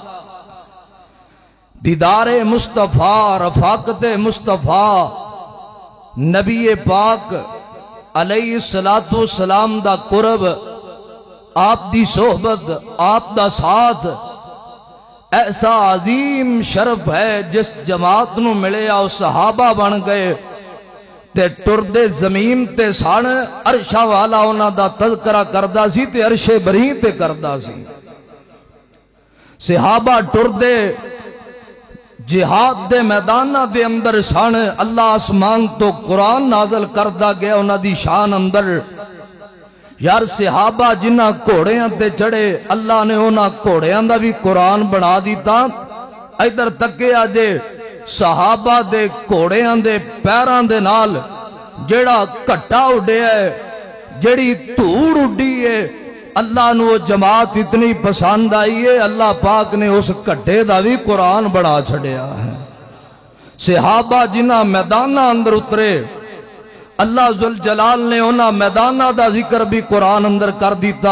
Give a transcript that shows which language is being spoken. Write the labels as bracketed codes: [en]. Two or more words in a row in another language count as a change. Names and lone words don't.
[pa] دیدار مصطفیٰ، رفاقت مصطفیٰ، نبی پاک [ar] علیہ السلام [pa] دا قرب، آپ دی صحبت، آپ دا ساتھ، ایسا عظیم شرف ہے جس جماعت نو ملے آؤ صحابہ بن گئے تے ٹردے زمین تے سان عرشہ والا اونا دا تذکرہ کردہ سی تے عرش بری تے کردہ سی۔ صحابہ ٹردے جہاد دے میدانہ دے اندر سان اللہ آسمان تو قرآن نازل کردہ گیا اونا دی شان اندر۔ یار صحابہ جنہ کوڑیاں تے چڑھے اللہ نے اونا کوڑیاں دا بھی قرآن بنا دیتا۔ ادھر تکے آجے صحابہ دے کوڑیاں دے پیران دے نال جیڑا کٹا اڑے ہے، جیڑی دھوڑ اڑی ہے، اللہ نے وہ جماعت اتنی پسند آئی ہے اللہ پاک نے اس کٹے دا بھی قرآن بنا چھڑیا ہے۔ صحابہ جنہ میدانہ اندر اترے اللہ ذوالجلال نے انہا میدانہ دا ذکر بھی قرآن اندر کر دیتا۔